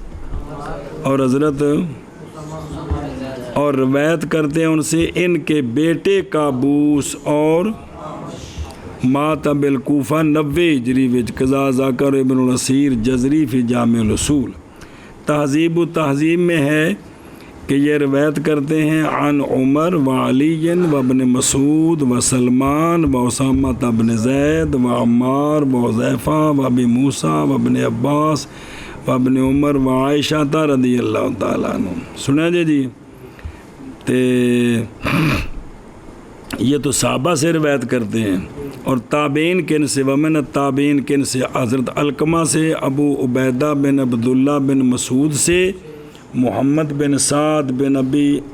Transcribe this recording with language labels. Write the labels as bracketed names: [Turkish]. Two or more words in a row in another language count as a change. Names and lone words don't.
[Urdu] اور روایت کرتے ہیں ان سے، ان کے بیٹے قابوس اور [Arabic] مات بالکوفہ 90 ہجری [Urdu] وچ، [Arabic] قضا ذاکر ابن الاسیر جزری فی جامع الاصول۔ [Urdu] تہذیب و تہذیب میں ہے کہ یہ روایت کرتے ہیں عن عمر و علی و ابن مسعود و سلمان و اسامہ بن زید و عمار و حذیفہ و ابی موسیٰ و ابن عباس و ابن عمر و عائشہ [Arabic] رضی اللہ تعالیٰ عنہ۔ [Urdu] سنا جی تے یہ تو صحابہ سے روایت کرتے ہیں، اور تابعین کن سے، [Arabic] ومن التابعین کن [Urdu] سے، حضرت علقمہ سے، ابو عبیدہ بن عبداللہ بن مسعود سے، محمد بن سعد بن ابی